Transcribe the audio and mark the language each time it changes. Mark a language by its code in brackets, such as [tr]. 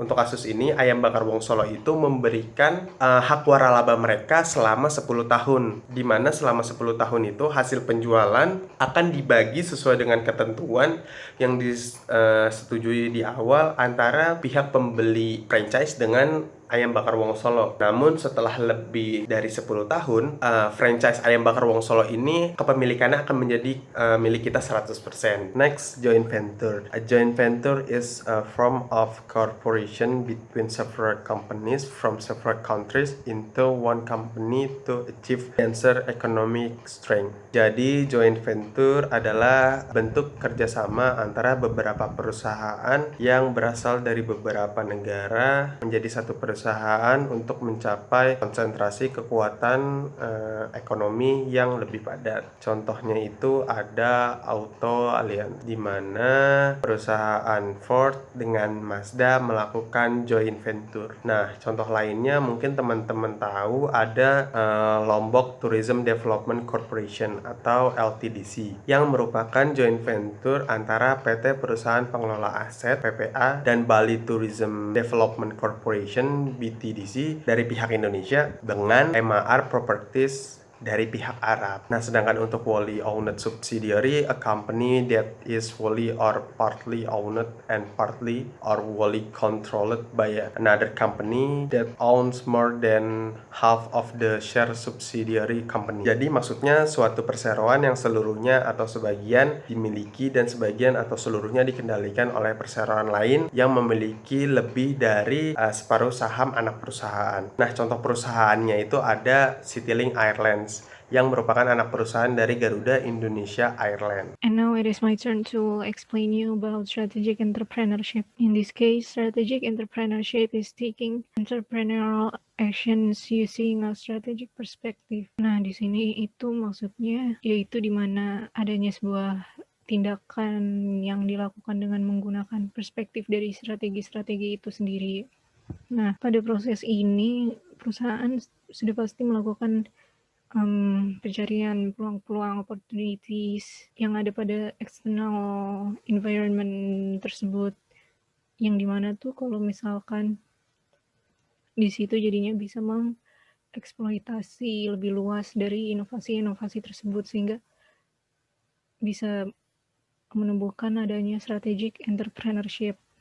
[id] Untuk kasus ini, ayam bakar Wong Solo itu memberikan hak waralaba mereka selama 10 tahun, di mana selama 10 tahun itu hasil penjualan akan dibagi sesuai dengan ketentuan yang disetujui di awal antara pihak pembeli franchise dengan ayam bakar Wong Solo. Namun setelah lebih dari 10 tahun, franchise ayam bakar Wong Solo ini kepemilikannya akan menjadi milik kita 100%. [en] Next, joint venture. A joint venture is a form of cooperation between several companies from several countries into one company to achieve enhanced economic strength. [id] Jadi, joint venture adalah bentuk kerjasama antara beberapa perusahaan yang berasal dari beberapa negara menjadi satu perusahaan untuk mencapai konsentrasi kekuatan ekonomi yang lebih padat. Contohnya itu ada Auto Alliance, di mana perusahaan Ford dengan Mazda melakukan joint venture. Nah, contoh lainnya mungkin teman-teman tahu ada Lombok Tourism Development Corporation atau LTDC, yang merupakan joint venture antara PT Perusahaan Pengelola Aset PPA dan Bali Tourism Development Corporation BTDC dari pihak Indonesia dengan MAR Properties dari pihak Arab. Nah, sedangkan untuk [en] wholly owned subsidiary, a company that is wholly or partly owned and partly or wholly controlled by another company that owns more than half of the share subsidiary company. [id] Jadi maksudnya suatu perseroan yang seluruhnya atau sebagian dimiliki dan sebagian atau seluruhnya dikendalikan oleh perseroan lain yang memiliki lebih dari separuh saham anak perusahaan. Nah, contoh perusahaannya itu ada Citylink Airlines yang merupakan anak perusahaan dari Garuda Indonesia Airlines. [en] And now it is my turn to explain you about strategic entrepreneurship. In this case, strategic entrepreneurship is taking entrepreneurial actions using a strategic perspective. [id] Nah, di sini itu maksudnya yaitu di mana adanya sebuah tindakan yang dilakukan dengan menggunakan perspektif dari strategi-strategi itu sendiri. Nah, pada proses ini perusahaan sudah pasti melakukan pencarian peluang-peluang opportunities yang ada pada external environment tersebut, yang dimana tuh kalau misalkan di situ jadinya bisa mengeksploitasi lebih luas dari inovasi-inovasi tersebut sehingga bisa menumbuhkan adanya strategic entrepreneurship.